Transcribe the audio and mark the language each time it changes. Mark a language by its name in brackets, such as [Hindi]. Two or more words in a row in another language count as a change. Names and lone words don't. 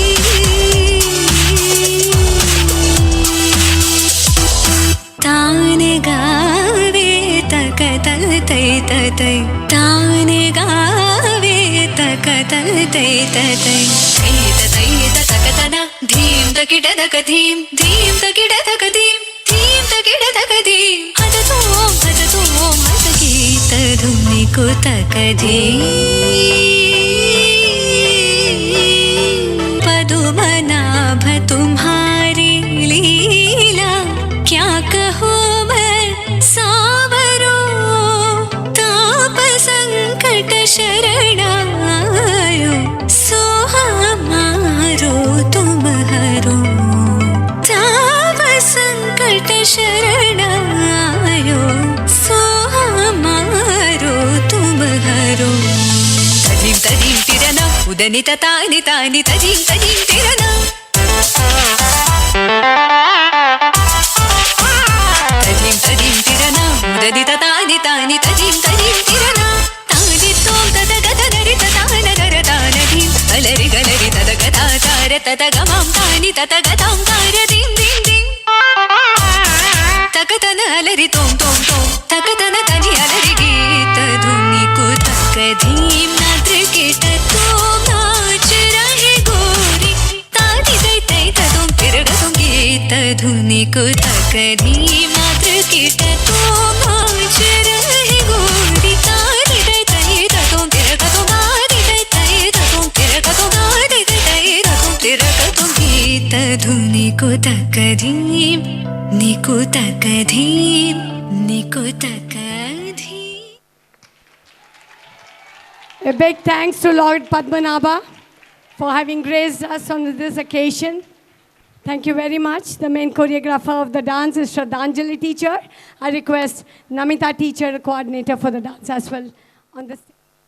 [Hindi] taan gaave takatal tai tai taan gaave takatal tai tai tai takatana dhim takida takadhim dhim takida takadhim dhim takida takadhim hadatom hadageeta dhuni ko takadhim पदुमनाभ तुम्हारी लीला क्या कहूँ मैं सावरो ताप संकट शरणायो सो हमारो तुम हरो ताप संकट शरणायो सो हमारो तुम हरो तजीम तजीम तिरना उदनी तानी तानी तजीम तजीम तिरना तजीम तजीम तिरना उदनी तानी तानी तजीम तजीम तिरना तानी तोम तद गद नरि तान गर तान धीम गलरि गलरि तद गदा तार तद गमम तानी तद गदम तार दीम दीम दीम तकतन अलरि तोम तोम तोम तकतन तजी अलरि गीत धुनी को तकधीम नात्र केट तोम नाच रहे गोरी तानी तै तै तोम तिरगतोम गीत धुनी को तकधीम नात्र केट तोम नाच रहे गोरी तानी तै तै तोम तिरगतोम नाच तै तै तोम तिरगतोम नाच तै तै तोम तिरगतोम गीत धुनी को तकधीम निको तकधीम निको तकधीम. [English] A big thanks to Lord Padmanabha for having graced us on this occasion. Thank you very much. The main choreographer of the dance is Shraddhanjali teacher. I request Namita teacher, coordinator for the dance as well on the stage.